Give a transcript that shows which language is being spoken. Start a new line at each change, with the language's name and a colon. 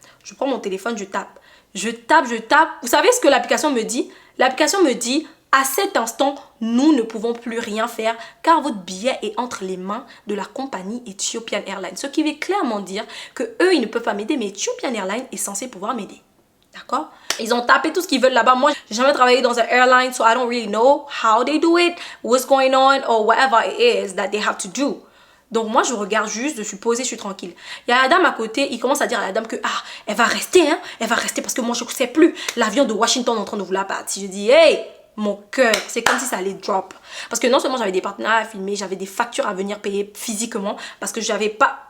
French: Je prends mon téléphone, je tape. Je tape. Vous savez ce que l'application me dit? L'application me dit, à cet instant, nous ne pouvons plus rien faire car votre billet est entre les mains de la compagnie Ethiopian Airlines. Ce qui veut clairement dire que eux, ils ne peuvent pas m'aider, mais Ethiopian Airlines est censé pouvoir m'aider. D'accord? Ils ont tapé tout ce qu'ils veulent là-bas. Moi, j'ai jamais travaillé dans un airline,
English: so I don't really know how they do it, what's going on, or whatever it is that they have to do.
French: Donc moi, je regarde juste, je suis posée, je suis tranquille. Il y a la dame à côté, il commence à dire à la dame que elle va rester, hein, elle va rester parce que moi, je ne sais plus. L'avion de Washington est en train de vous la battre. Je dis, hey, mon cœur, c'est comme si ça allait drop. Parce que non seulement j'avais des partenaires à filmer, j'avais des factures à venir payer physiquement parce que j'avais pas...